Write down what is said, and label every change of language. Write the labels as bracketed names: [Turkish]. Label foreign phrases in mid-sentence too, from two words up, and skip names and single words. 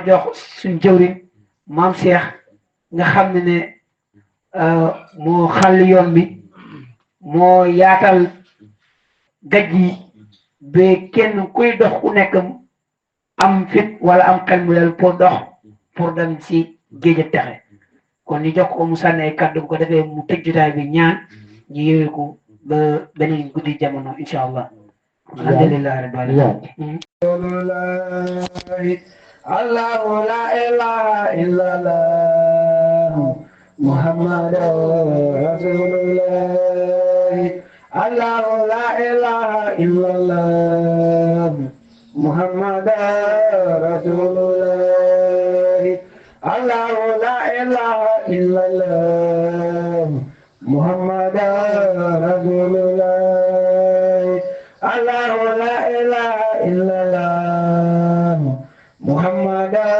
[Wolof] jox suñ jëwriñ maam Cheikh nga xam ne moo xàll yoon bi moo yaatal gaj yi ba kenn kuy dox ku nekk am fit wala am xel mu leel pour dox pour dem si géej ak texe kon ñu jox ko mu sànni ay kàddu bu ko defee mu tëj jotaay bi ñaan ñu yëwee ko ba beneen guddi jamono [Arabic] إن شاء الله الحمد لله رب العالمين الله لا إله إلا الله محمد رسول الله الله لا إله إلا الله محمد رسول الله الله لا إله إلا الله محمد رسول الله الله لا إله إلا الله محمد